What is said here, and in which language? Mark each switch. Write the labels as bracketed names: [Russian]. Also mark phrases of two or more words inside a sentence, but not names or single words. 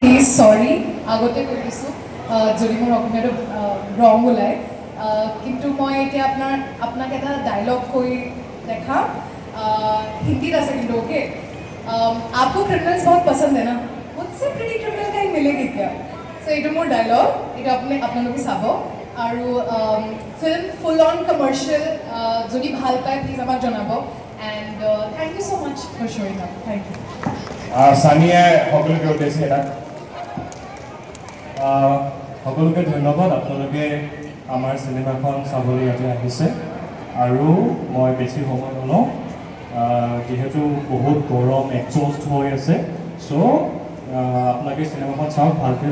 [Assamese] সৰি আগতে কৈ দিছোঁ যদি মোৰ অসমীয়াটো ৰং ওলায় কিন্তু মই এতিয়া আপোনাক এটা ডায়লগ কৈ দেখাম हिंदी আছে কিন্তু [Hindi] ओके आपको क्रिमिनल्स बहुत पसंद है ना मुझसे प्रिटी क्रिमिनल कहीं मिलेगी क्या [Assamese] सो এইটো মোৰ ডায়লগ এটা আপোনালোকে চাব আৰু ফিল্ম ফুল অন কমাৰ্শিয়েল যদি ভাল পায় প্লিজ আমাক জনাব [English] and thank you so much for showing up thank you [Assamese] সানিয়ে সকলোকে উদ্দেশ্যে এটা সকলোকে ধন্যবাদ আপোনালোকে আমাৰ চিনেমাখন চাবলৈ ইয়াতে আহিছে আৰু মই বেছি সময় নলওঁ যেহেতু বহুত গৰম এক্সস্ট হৈ আছে চ' আপোনালোকে চিনেমাখন চাওক ভালকৈ